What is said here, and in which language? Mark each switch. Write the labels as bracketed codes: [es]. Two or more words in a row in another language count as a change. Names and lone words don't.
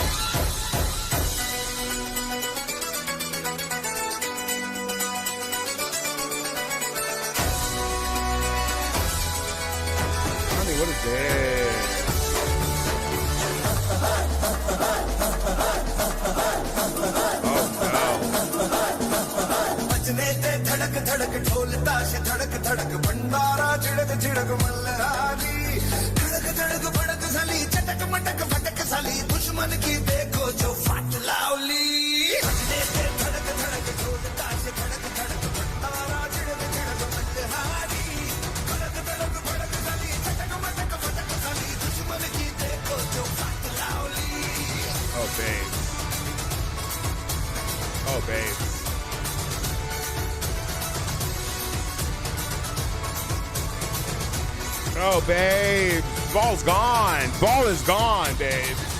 [en] Honey, what is this? Oh no. [mr] बजने ते धड़क धड़क ढोल ताश धड़क धड़क भंडारा झिड़क झिड़क मल्हारी धड़क धड़क भड़क साली चटक मटक फटक साली दुश्मन की देखो जो फाट लावली बजने ते धड़क धड़क ढोल ताश धड़क धड़क भंडारा झिड़क झिड़क मल्हारी धड़क धड़क भड़क साली चटक मटक फटक साली दुश्मन की देखो जो फाट लावली. [en] Oh babe. Oh babe. Oh, babe. Ball's gone. Ball is gone, babe.